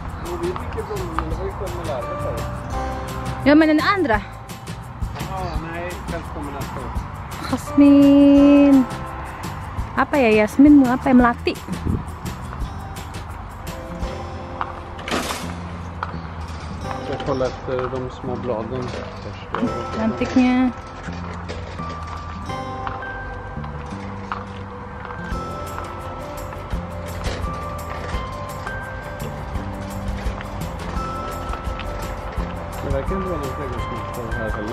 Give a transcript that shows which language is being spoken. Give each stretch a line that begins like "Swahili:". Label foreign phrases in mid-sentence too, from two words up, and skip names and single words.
Swedish: Ja, men den andra. Nej, den kommer nästa år. Jasmin.
Indonesian: Apa ya, Yasmin apa ya, melati.
Swedish: Jag kollar efter de små bladen först.
Indonesian: Cantiknya.
Swedish: Det verkar inte vara någon trädgårdsmästare här heller.